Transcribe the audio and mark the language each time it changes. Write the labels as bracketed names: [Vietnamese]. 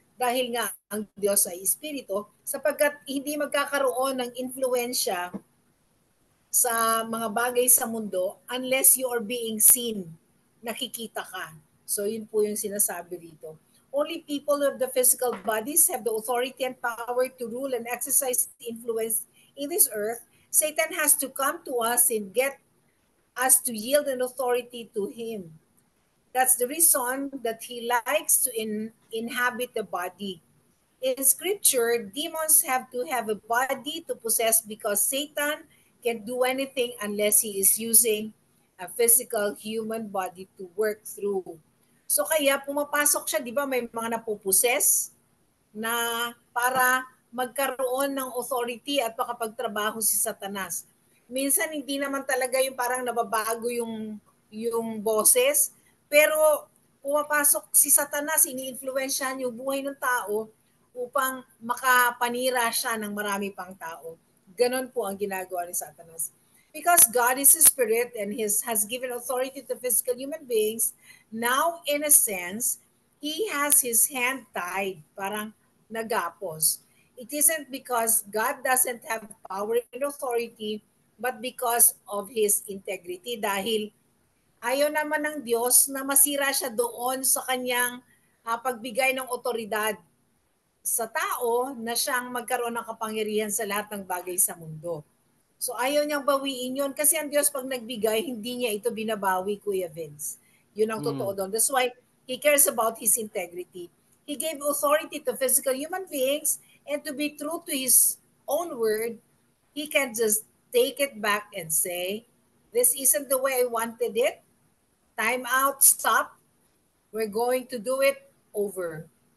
[Filipino] Dahil nga ang Diyos ay espiritu, sapagkat hindi magkakaroon ng influensya sa mga bagay sa mundo [English] unless you are being seen, [Filipino] nakikita ka. So yun po yung sinasabi dito. [English] Only people of the physical bodies have the authority and power to rule and exercise influence in this earth. Satan has to come to us and get us to yield an authority to him. That's the reason that he likes to inhabit the body. In scripture, demons have to have a body to possess because Satan can't do anything unless he is using a physical human body to work through. [Filipino] So kaya pumapasok siya, di ba may mga napuposes na para magkaroon ng authority at makapagtrabaho si Satanas. Minsan hindi naman talaga yung parang nababago yung boses, pero pumapasok si Satanas, ini-influensyahan yung buhay ng tao upang makapanira siya ng marami pang tao. Ganon po ang ginagawa ni Satanas. [English] Because God is a spirit and has given authority to physical human beings, now in a sense, He has His hand tied, [Filipino] parang nagapos. [English] It isn't because God doesn't have power and authority, but because of His integrity. [Filipino] Dahil ayaw naman ng Diyos na masira siya doon sa kanyang pagbigay ng otoridad sa tao na siyang magkaroon ng kapangyarihan sa lahat ng bagay sa mundo. So ayaw niyang bawiin yun kasi ang Diyos pag nagbigay, hindi niya ito binabawi, Kuya Vince. Yun ang totoo doon. [English] That's why He cares about His integrity. He gave authority to physical human beings and to be true to His own word, He can just take it back and say, this isn't the way I wanted it. Time out, stop. We're going to do it over.